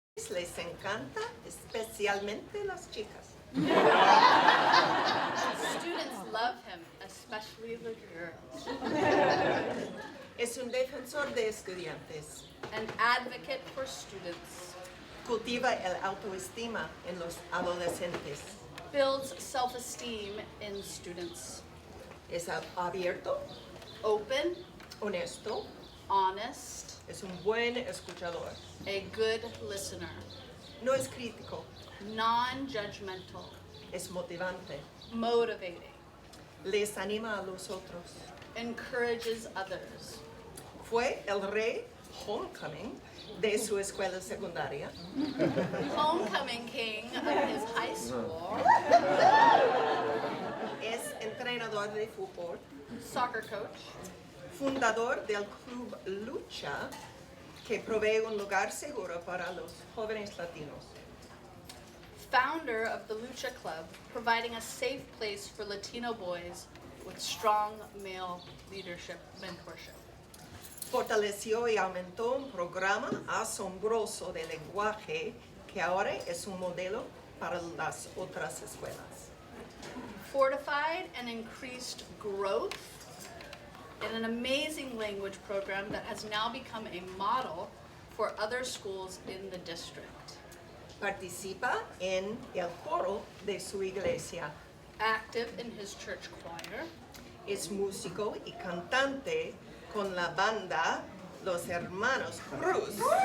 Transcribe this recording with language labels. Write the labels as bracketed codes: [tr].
[es] Les encanta especialmente las chicas. [en] Students love him, especially the girls. [es] Es un defensor de estudiantes. [en] An advocate for students. [es] Cultiva el autoestima en los adolescentes. [en] Builds self-esteem in students. [es] Es abierto, [en] Open, [es] honesto, [en] honest, [es] es un buen escuchador. [en] a good listener. [es] No es crítico, [en] Non-judgmental, [es] es motivante. [en] motivating, [es] Les anima a los otros. [en] encourages others. [es] Fue el rey homecoming de su escuela secundaria. [en] Homecoming king of his high school. [es] Es entrenador de fútbol. [en] Soccer coach. [es] Fundador del club Lucha, que provee un lugar seguro para los jóvenes latinos. [en] Founder of the Lucha Club, providing a safe place for Latino boys with strong male leadership mentorship. [es] Fortaleció y aumentó un programa asombroso de lenguaje que ahora es un modelo para las otras escuelas. [en] Fortified and increased growth in an amazing language program that has now become a model for other schools in the district. [es] Participa en el coro de su iglesia. [en] Active in his church choir. [es] Es músico y cantante con la banda Los Hermanos Cruz.